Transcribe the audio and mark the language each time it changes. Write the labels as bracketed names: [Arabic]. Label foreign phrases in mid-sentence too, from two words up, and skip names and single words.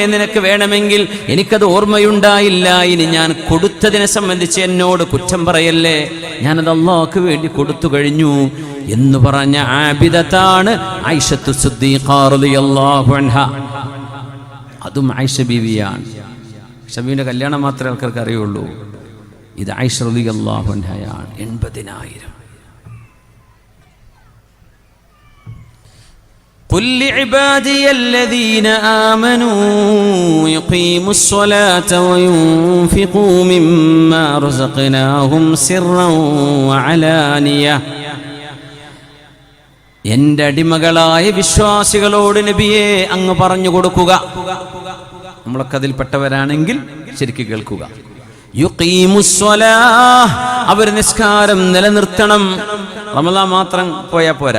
[Malayalam] നിനക്ക് വേണമെങ്കിൽ, എനിക്കത് ഓർമ്മയുണ്ടായില്ല. ഇനി ഞാൻ കൊടുത്തതിനെ സംബന്ധിച്ച് എന്നോട് കുറ്റം പറയല്ലേ, ഞാനത് അല്ലാഹുവിന് വേണ്ടി കൊടുത്തു കഴിഞ്ഞു എന്ന് പറഞ്ഞ ആബിദത്താണ് ആയിഷത്തു സിദ്ദീഖ [Arabic] رضي الله عنها. [Malayalam] അതും ആയിഷ ബീവിയാണ്. ഷബീന്റെ കല്യാണം മാത്രമേ ആൾക്കാർക്ക് അറിയുള്ളൂ. ഇത് ആയിഷ [Arabic] رضي الله عنها. [Malayalam] 80,000. [Arabic] قل لعبادي الذين آمنوا يقيموا الصلاة وينفقوا مما رزقناهم سرا وعلانية. [Malayalam] എൻ്റെ അടിമകളായ വിശ്വാസികളോട് നബിയെ അങ്ങ് പറഞ്ഞു കൊടുക്കുക, നമ്മളൊക്കെ അതിൽപ്പെട്ടവരാണെങ്കിൽ ശരിക്ക് കേൾക്കുക. യുഖീമുസ്സലാഹ്, അവർ നിസ്കാരം നിലനിർത്തണം. റമളാൻ മാത്രം പോയാൽ പോരാ.